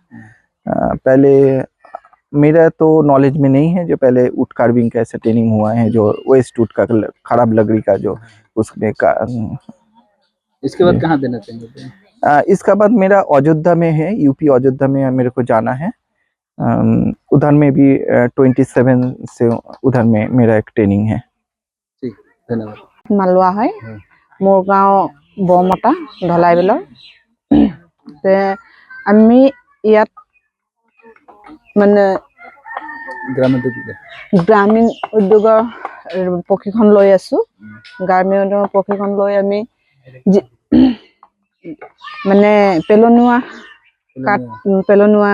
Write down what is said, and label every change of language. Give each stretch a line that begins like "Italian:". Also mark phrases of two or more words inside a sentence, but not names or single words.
Hindi: पहले मेरा तो नॉलेज में नहीं है, जो पहले
English: wood carving
Hindi: का ऐसा ट्रेनिंग हुआ है जो
English: waste wood
Hindi: का खराब लकड़ी का जो उसमें का। इसके बाद कहाँ देना चाहेंगे? इसका बाद मेरा अयोध्या में है, यूपी अयोध्या में मेरे को जाना है। उधर में भी 27 से उधर में मेरा एक ट्रेनिंग है।
Assamese: ঠিক ধন্যবাদ মালোৱা হয় মোৰ গাঁও বৰমতা ঢলাইবিলৰ তে আমি ইয়াত মানে
Bangla: গ্রামের দিকে
Assamese: গ্ৰামীণ উদ্যোগৰ প্ৰশিক্ষণ লৈ আছো গ্ৰামীণ উদ্যোগৰ প্ৰশিক্ষণ লৈ আমি মানে পেলনীয়া